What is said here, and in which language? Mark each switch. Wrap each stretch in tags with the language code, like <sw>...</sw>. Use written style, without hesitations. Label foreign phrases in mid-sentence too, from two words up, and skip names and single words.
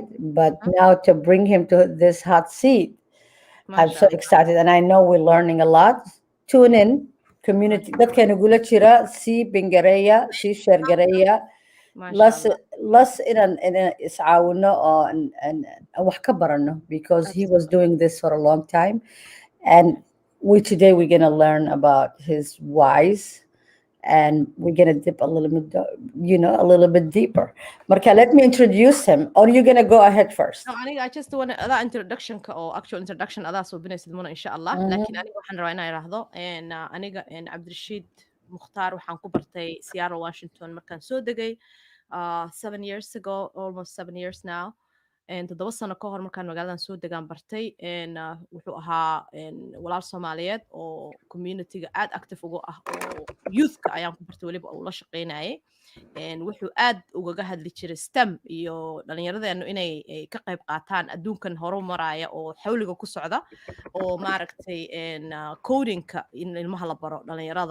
<en>But Huh? now to bring him to this hot seat, I'm so MashaAllah, excited, and I know we're learning a lot. Tune in, community. mashallah,</en> <so>Dadka nagula jira, si bingareya, si shargareya. las mashallah. las inaan iscaawino oo aan wax ka barano</so> <en>because he was Absolutely. doing this for a long time, and today we're going to learn about his whys, and we're going to dip a little bit, a little bit deeper. Marka, let me introduce him, or you're going to go ahead No, first.</en> <so>aniga</so> <en>I just want</en> <so>adaa introduction-ka oo</so> <en>actual introduction</en> <so>adaa soo binaysid muna</so> <ar>insha Allah.</ar> <so>Laakiin Mhm. aniga waxaan rabaa inaan idhaahdo aniga Cabdirashiid Mukhtaar waxaan ku bartay Seattle, Washington markaan soo degay</so> <en>7 years ago, almost 7 years now.</en> <so>7 sano ka hor markaan magaaladan soo degaan bartay. Wuxuu ahaa walaal Soomaaliyeed oo community-ga aad active uga ah oo youth-ka ayaan ku bartay weliba uu la shaqaynayay. Wuxuu aad ugaga hadli jiray STEM iyo dhallinyaradeenu inay ka qayb qaataan adduunkan horu maraya oo xawliga ku socda, oo maaragtay codingka in ilmaha la baro dhallinyarada.</so>